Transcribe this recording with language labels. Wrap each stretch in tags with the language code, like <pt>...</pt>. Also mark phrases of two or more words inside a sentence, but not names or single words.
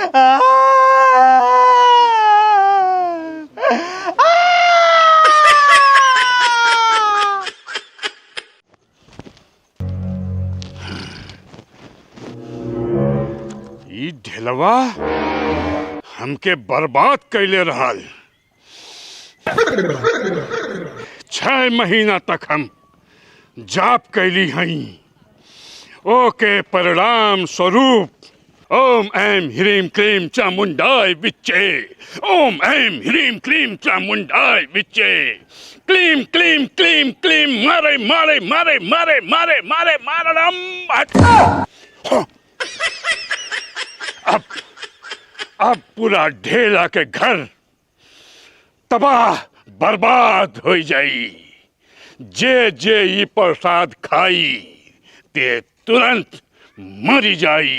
<bho>ई ढेलवा हमके बर्बाद कैले रहल 6 महीना तक हम जाप कैली हई ओके परिणाम स्वरूप</bho> <sa>ओम ऐं ह्रीं क्लीं चामुंडाय विच्चे। ओम ऐं ह्रीं क्लीं चामुंडाय विच्चे। क्लीं क्लीं क्लीं क्लीं मारे मारे मारे मारे मारे मारे मारम।</sa> <bho>अब पूरा ढेला के घर तबाह बर्बाद हो जाई। जे जे ये प्रसाद खाई ते तुरंत मरी जाई।</bho>